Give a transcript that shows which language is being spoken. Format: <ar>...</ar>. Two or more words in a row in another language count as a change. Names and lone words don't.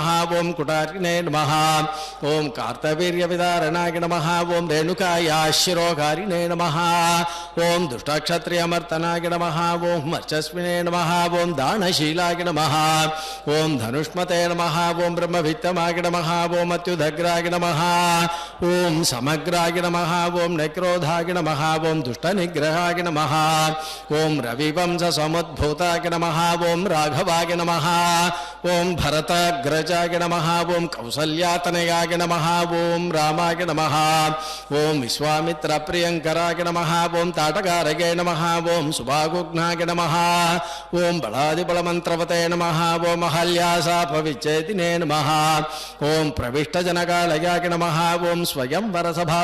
<sa>ओम कुटारिणे नमः ओम कार्तवीर्यविदारणाय नमः ओम रेणुकायाशिरोकारिणे नमः ओम दुष्टक्षत्रियमर्तनाय नमः ओम वर्चस्विने नमः ओम दानशीलाय नमः ओम धनुष्मते नमः ओम ब्रह्मवित्तमाय नमः ओम अत्युदग्राय नमः ओम समग्राय नमः ओम नक्रोधाय नमः ओम दुष्टनिग्रहाय नमः ఓం రవివంశ సముద్భూతాయ నమః ఓం రాఘవాయ నమః ఓం భరతాగ్రజాయ నమః ఓం కౌసల్యాతనయాయ నమః ఓం రామాయ నమః ఓం విశ్వామిత్ర ప్రియంకరాయ నమః ఓం తాటకారగే నమః ఓం సుభాగుఘ్నాయ నమః ఓం బలాదిబలమంత్రవతే నమః ఓం అహల్యాశాపవిచ్ఛేదినే నమః ఓం ప్రవిష్టజనకాలయాయ నమః ఓం స్వయంవరసభా</sa>